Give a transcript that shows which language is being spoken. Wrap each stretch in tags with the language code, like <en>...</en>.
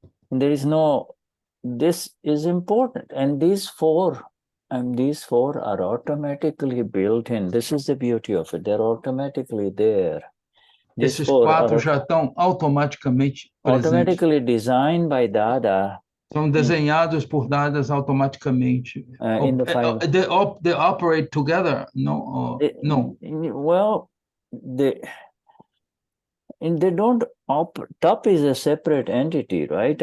<en>There is no, this is important. And these four are automatically built in. This is the beauty of it. They're automatically there.</en> <pt>Esses quatro já estão automaticamente presentes.</pt> <en>Automatically designed by Dada.</en> <pt>São desenhados por Dadas automaticamente.</pt> <en>In the five. They operate together? No. No. Well, they don't Tap is a separate entity, right?</en>